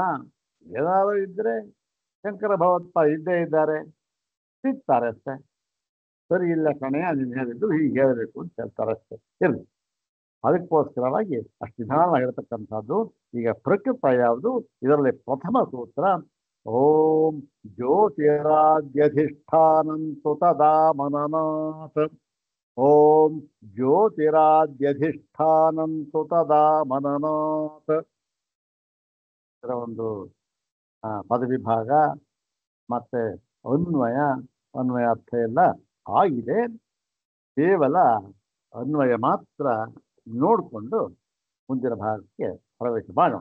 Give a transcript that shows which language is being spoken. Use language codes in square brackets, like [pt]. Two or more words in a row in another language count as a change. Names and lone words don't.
[kn] ಏನಾದರೂ ಇದ್ರೆ ಶಂಕರ ಭಗವತ್ಪಾದ ಇದ್ದೇ ಇದ್ದಾರೆ, ಸಿಗ್ತಾರೆ ಅಷ್ಟೇ. ಸರಿ ಇಲ್ಲ ಕಣೆ ನೀನು ಹೇಳಿದ್ದು ಹೀಗೆ ಹೇಳಬೇಕು ಅಂತ ಹೇಳ್ತಾರೆ ಅಷ್ಟೇ. ಇರಲಿ, ಅದಕ್ಕೋಸ್ಕರವಾಗಿ ಅಷ್ಟು ನಿಧಾನವಾಗಿರತಕ್ಕಂಥದ್ದು. ಈಗ ಪ್ರಕೃತ ಯಾವುದು? ಇದರಲ್ಲಿ ಪ್ರಥಮ ಸೂತ್ರ [sa] ಓಂ ಜ್ಯೋತಿರಾದ್ಯಧಿಷ್ಠಾನಂತು ತದಾ ಮನನಾತ್. ಓಂ ಜ್ಯೋತಿರಾದ್ಯಧಿಷ್ಠಾನಂತು ತದಾ ಮನನಾತ್. [kn] ಇದರ ಒಂದು ಪದವಿಭಾಗ ಮತ್ತೆ ಅನ್ವಯ ಅರ್ಥ ಎಲ್ಲ ಆಗಿದೆ. ಕೇವಲ ಅನ್ವಯ ಮಾತ್ರ ನೋಡಿಕೊಂಡು ಮುಂದಿನ ಭಾಗಕ್ಕೆ ಪ್ರವೇಶ ಮಾಡೋಣ.